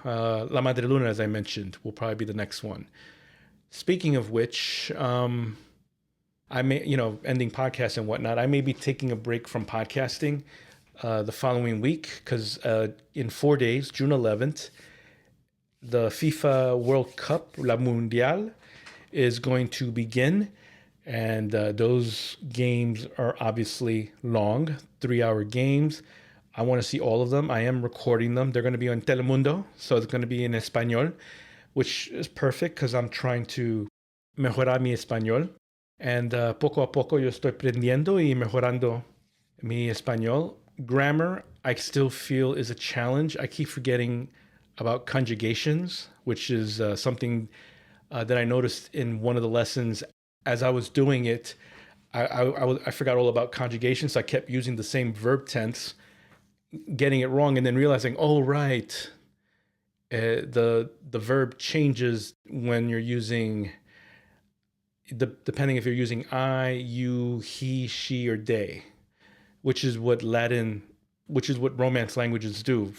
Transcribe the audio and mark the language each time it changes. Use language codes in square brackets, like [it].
[en] La Madre Luna, as I mentioned, will probably be the next one. Speaking of which, I may, ending podcasts and whatnot, I may be taking a break from podcasting the following week, because in 4 days, June 11th, the FIFA World Cup, La Mundial, is going to begin. And those games are obviously long, 3-hour games. I want to see all of them. I am recording them. They're going to be on Telemundo, so it's going to be in Español, which is perfect because I'm trying to [es] mejorar mi español. And poco a poco yo estoy aprendiendo y mejorando mi español. [en] Grammar, I still feel, is a challenge. I keep forgetting about conjugations, which is something that I noticed in one of the lessons. As I was doing it, I forgot all about conjugations. So I kept using the same verb tense, getting it wrong, and then realizing, oh, right, the verb changes when you're using, depending if you're using I, you, he, she, or they, which is what Romance languages do.